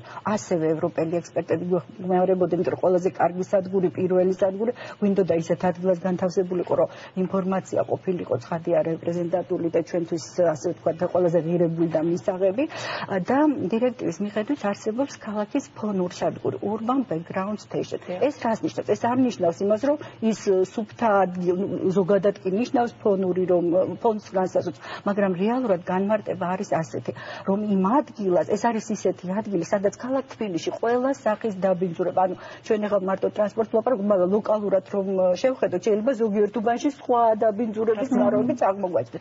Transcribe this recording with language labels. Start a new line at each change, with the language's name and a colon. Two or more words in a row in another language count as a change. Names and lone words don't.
Georgian: ასევე ევროპელი ექსპერტები გვეუბნებოდნენ, რომ ყველაზე კარგი სადგური, პირველი სადგური, გვინდოდა ისეთ ადგილას განთავსებულიყო, რომ ინფორმაცია ყოფილიყო ცხადია რეპრეზენტატული და ჩვენთვის ასე ვთქვათ, ყველაზე ღირებული და მისაღები და დირექტივის მიხედვით არსებობს ქალაქის ფონურ სადგური,
English: urban background station.
Georgian: ეს რას ნიშნავს? ეს არ ნიშნავს იმას, რომ ის სუფთა ზოგადად კი ნიშნავს ფონური, რომ ფონს განსაზღვრავს, მაგრამ რეალურად განმარტება არის ასეთი, რომ იმ ადგილას, ეს არის ისეთი ადგილი, სადაც ქალაქ თბილისში ყველა სახის დაბინძურება, ანუ ჩვენ ახლა მარტო ტრანსპორტს ვაპარაკობთ, მაგრამ ლოკალურად რომ შევხედოთ, შეიძლება ზოგიერთ უბანში სხვა დაბინძურების წყაროებიც აღმოგვაჩნდეს.